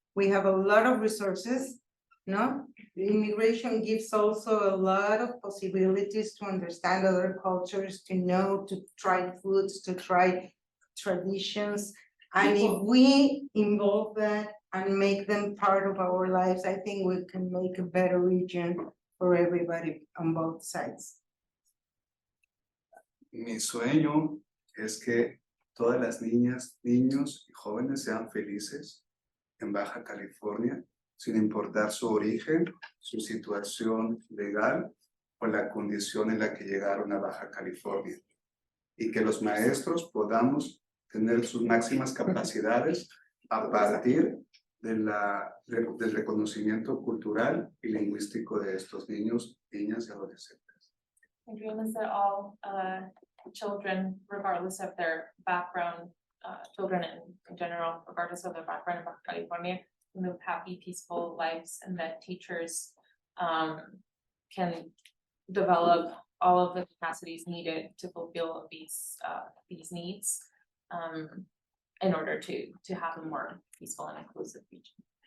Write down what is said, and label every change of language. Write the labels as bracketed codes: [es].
[en] We have a lot of resources, no? The immigration gives also a lot of possibilities to understand other cultures, to know, to try foods, to try traditions. And if we involve that and make them part of our lives, I think we can make a better region for everybody on both sides. [es] Mi sueño es que todas las niñas, niños y jóvenes sean felices en Baja California, sin importar su origen, su situación legal o la condición en la que llegaron a Baja California. Y que los maestros podamos tener sus máximas capacidades a partir del reconocimiento cultural y lingüístico de estos niños, niñas y adolescentes. [en] My dream is that all children, regardless of their background, children in general, regardless of their background in Baja California, live happy, peaceful lives, and that teachers can develop all of the capacities needed to fulfill these needs in order to have a more peaceful and inclusive region.